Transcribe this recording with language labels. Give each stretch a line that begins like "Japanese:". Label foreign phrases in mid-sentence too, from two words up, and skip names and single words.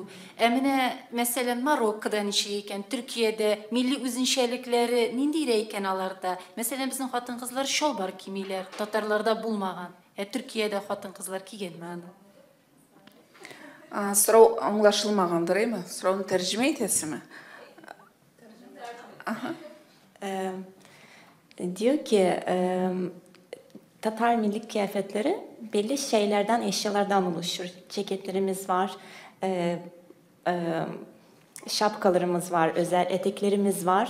Tatar: Менә мәсәлән Мароккода ничә икән, Төркиядә милли үзенчәлекләре ниндирәк икән аларда? Мәсәлән безнең хатын-кызлар шалбар кимиләр, татарларда булмаган. Төркиядә хатын-кызлар кигәнме аны? Сорау аңлашылмагандыр, әйме? Сорауны тәрҗемә итәсезме?
Turkish: Diyor ki Tatar milli kıyafetleri belli şeylerden, eşyalardan oluşur. Ceketlerimiz var, şapkalarımız var, özel eteklerimiz var.